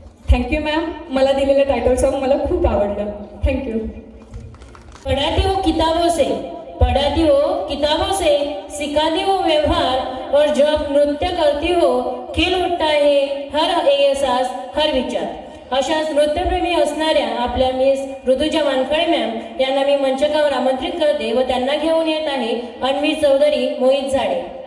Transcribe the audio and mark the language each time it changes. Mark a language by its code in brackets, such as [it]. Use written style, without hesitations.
[mr] Thank you ma'am, मला दिलेलं title song मला खूप आवडलं. [en] Thank you. [hi] पढ़ाती हो किताबों से, पढ़ाती हो किताबों से, सिखाती हो व्यवहार, और जब नृत्य करती हो खिल उठता है हर एहसास, हर विचार. [mr] अशाच नृत्यप्रेमी असणाऱ्या आपल्या मिस ऋतुजा वानखळे मॅम यांना मी मंचकावर आमंत्रित करते व त्यांना घेऊन येत आहे अन्वी चौधरी, मोहित झाडे.